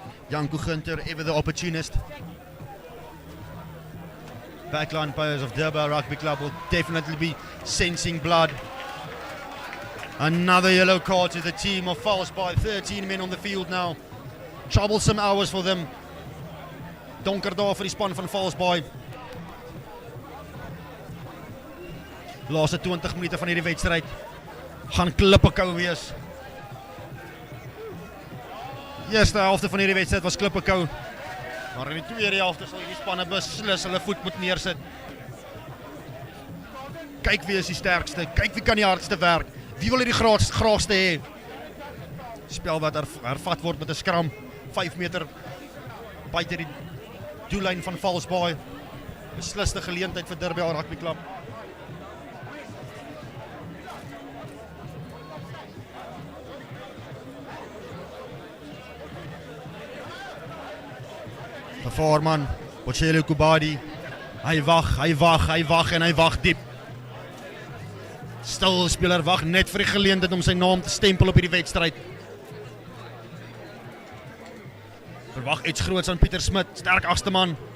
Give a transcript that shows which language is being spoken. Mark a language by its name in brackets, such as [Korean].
[English] Janko Gunter, ever the opportunist. Backline players of Derbell Rugby Club will definitely be sensing blood. Another yellow card to the team of FALSEBAY. 13 men on the field now. Troublesome hours for them. [Afrikaans] Donker daar vir die span van FALSEBAY. Laaste 20 minute van hierdie wedstryd gaan klippekou wees. Eerste helfte van hierdie wedstryd was klippekou. Maar in die tweede helfte sal hierdie spanne beslis hulle voet moet neersit. Kyk wie is die sterkste, kyk wie kan die hardste werk. Wie wil die graagste hê? Spel wat hervat word met 'n scrum 5 meter buite die doellyn van FALSEBAY. Besliste geleentheid vir Derbell Rugby Club. Voorman, Bochele Kubadi. Hy wag en hy wag diep. Stil speler wag net vir die geleentheid om sy naam te stempel op hierdie wedstryd. Verwag iets groots aan Pieter Smit, sterk agste man.